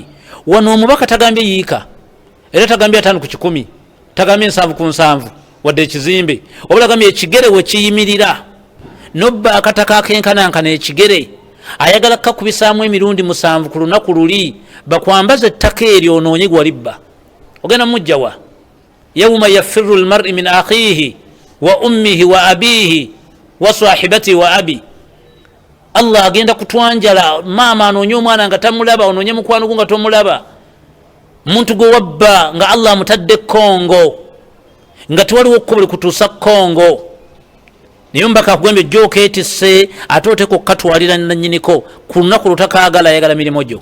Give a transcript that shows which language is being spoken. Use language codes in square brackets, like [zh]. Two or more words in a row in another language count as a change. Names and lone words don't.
[lg] wano omubaka tagambye yiika, era tagambye 5 ku 10, tagambye 7 ku 7 wadde ekizimbe, wabula agambye ekigere we kiyimirira nobba akataka akenkanankana ekigere, ayagala kakubisaamu emirundi 7 ku lunaku luli bakwambaza ettaka eryo onoonye gwalibba. ogenda mujjawa [ar] يوم يفر المرء من أخيه وأمه وأبيه وصاحبته وأبي. [lg] Allah agenda kutwanjala, maama anoonye omwana nga tamulaba, onoonye mukwano gwo nga tomulaba, muntu gwe wabba nga Allah amutadde Kongo nga tewaliwo okkubo likutuusa Kongo. naye mbaka akugambye jjo okeetisse ate oteeka okukatwalira nannyiniko ku lunaku lutakaagala, ayagala mirimu gyo.